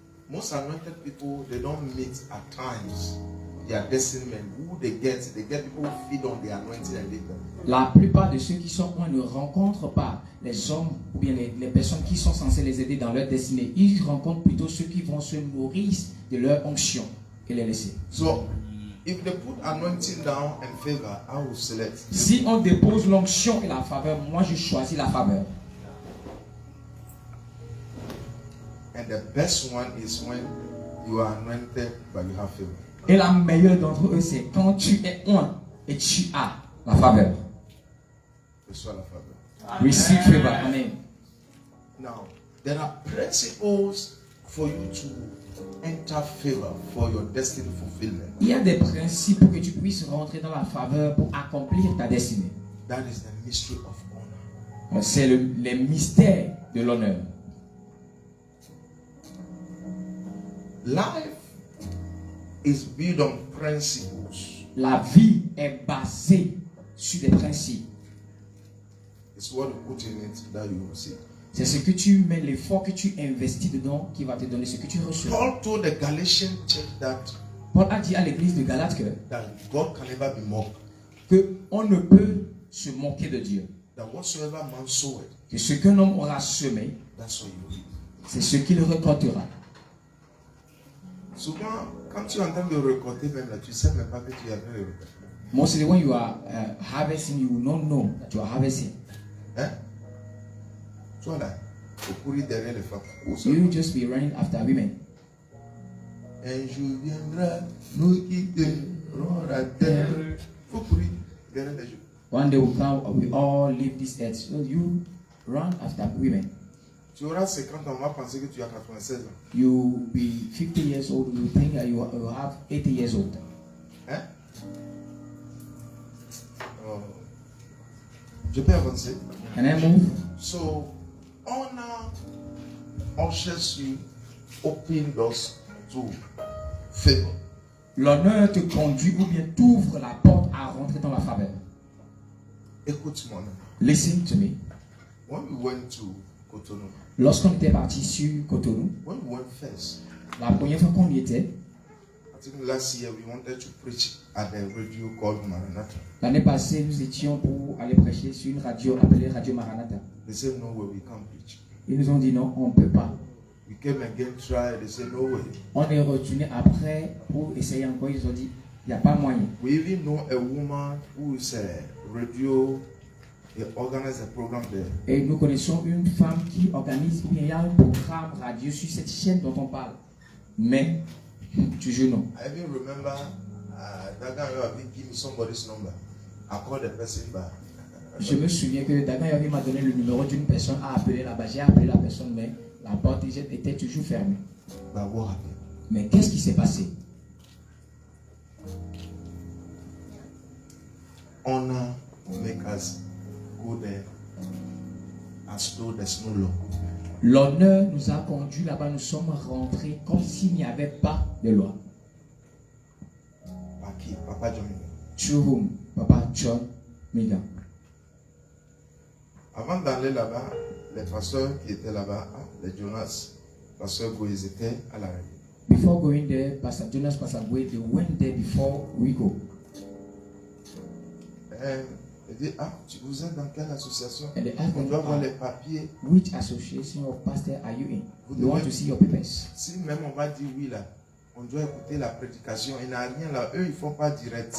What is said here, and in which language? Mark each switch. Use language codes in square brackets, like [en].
[en] Most anointed people, they don't meet at times their destiny men. Who they get people who feed on the anointing and lead them. [fr] La plupart de ceux qui sont loin ne rencontrent pas les hommes ou bien les personnes qui sont censées les aider dans leur destinée. Ils rencontrent plutôt ceux qui vont se nourrir de leur onction et les laisser. [en] So, if they put anointing down and favor, I will select. [fr] Si on dépose l'onction et la faveur, moi je choisis la faveur. [en] And the best one is when you are anointed but you have favor. [fr] Et la meilleure d'entre eux, c'est quand tu es oint et tu as la faveur. Reçois la faveur. [en] Receive favor. Amen. Now, there are principles for you to enter favor for your destiny fulfillment. [fr] Il y a des principes pour que tu puisses rentrer dans la faveur pour accomplir ta destinée. [en] That is the mystery of honor. [fr] C'est les mystères de l'honneur. [en] Life is built on principles. [fr] La vie est basée sur des principes. [en] It's what you put in it that you will see. [fr] C'est ce que tu mets, l'effort que tu investis dedans qui va te donner ce que tu reçois. [en] Paul told the Galatian church that [fr] Paul a dit à l'église de Galate [en] that God can never be mocked. [fr] Que on ne peut se moquer de Dieu. [en] That whatsoever man soweth, [fr] que ce qu'un homme aura semé, [en] that's what you reap. [fr] C'est ce qu'il récoltera. Souvent, quand tu es en train de récolter, même là, tu ne sais même pas que tu es en train de récolter. [en] Mostly when you are harvesting, you will not know that you are harvesting. [fr] Hein? Toi là, au courir derrière les femmes. [en] You will just be running after women. [fr] Un jour viendra, nous quitterons la terre. Il faut courir derrière les gens. [en] One day will come, we all leave this earth. So you run after women. [fr] Tu auras 50 ans, on va penser que tu as 96 ans. [en] You will be 50 years old, you think that you have 80 years old. [fr] Hein? Oh. Je peux avancer? [en] Can I move? So, honor ushers you, open doors to favor. [fr] L'honneur te conduit ou bien t'ouvre la porte à rentrer dans la faveur. Écoute-moi. [en] Listen to me. When we went to Cotonou, [fr] lorsqu'on était parti sur Cotonou, [en] when we went first, [fr] la première fois qu'on y était, [en] I think last year we wanted to preach at the radio called Maranatha. [fr] L'année passée, nous étions pour aller prêcher sur une radio appelée Radio Maranatha. [en] They said no way, we can't preach. [fr] Ils nous ont dit non, on ne peut pas. [en] We came again, tried, they said no way. [fr] On est retourné après pour essayer encore, ils ont dit il n'y a pas moyen. [en] We even know a woman who is a radio, they organize a program there. [fr] Et nous connaissons une femme qui organise, il y a un programme radio sur cette chaîne dont on parle. Mais, toujours non. [en] I even remember that guy having given me somebody's number. I called the person back. [fr] Je me souviens que Dagan m'a donné le numéro d'une personne à appeler là-bas. J'ai appelé la personne, mais la porte était toujours fermée. [en] But what happened? [fr] Mais qu'est-ce qui s'est passé? [en] Honor make us go there as though there's no law. [fr] L'honneur nous a conduits là-bas, nous sommes rentrés comme s'il n'y avait pas de loi. Par qui? Papa John. [en] Through whom? Papa John Migan. [fr] Avant d'aller là-bas, les pasteurs qui étaient là-bas, les Jonas, pasteur Goïs étaient à la réunion. [en] Before going there, Pastor Jonas, Pastor Goïs, they went there before we go. [fr] Il dit, vous êtes dans quelle association? [en] And they asked [fr] On [en] them, [fr] doit voir les papiers. [en] which association or pastor are you in? [fr] Vous [en] You want to see your papers? [fr] Si même on va dire oui là, on doit écouter la prédication. Il n'y a rien là. Eux, ils ne font pas direct.